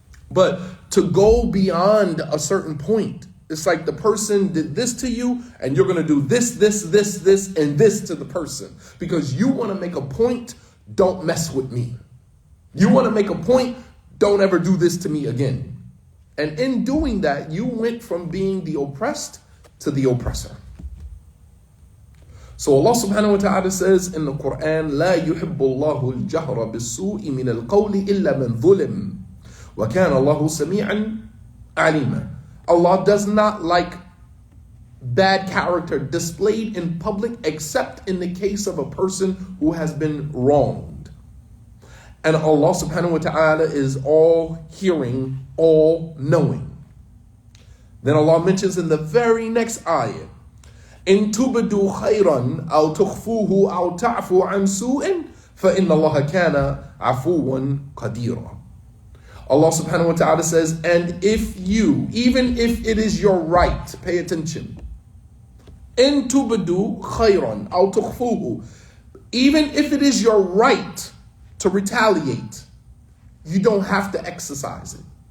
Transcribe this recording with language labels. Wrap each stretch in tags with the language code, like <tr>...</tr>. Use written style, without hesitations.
<en>But to go beyond a certain point, it's like the person did this to you, and you're going to do this, and this to the person. Because you want to make a point, don't mess with me. You want to make a point, don't ever do this to me again. And in doing that, you went from being the oppressed to the oppressor. So Allah subhanahu wa ta'ala says in the Quran,</en> <ar>لا يحب الله الجهر بالسوء من القول إلا من ظلم وكان الله سميعا عليما.</ar> <en>Allah does not like bad character displayed in public except in the case of a person who has been wronged. And Allah subhanahu wa ta'ala is all hearing, all knowing. Then Allah mentions in the very next ayah,</en> <ar>إن تبدوا خيرا أو تخفوه أو تعفوا عن سوء فإن الله كان عفوا قديرا.</ar> <en>Allah subhanahu wa ta'ala says, and if you, even if it is your right, pay attention.</en> <ar>إن تبدوا خيرا أو تخفوه.</ar> <en>Even if it is your right to retaliate, you don't have to exercise it.</en>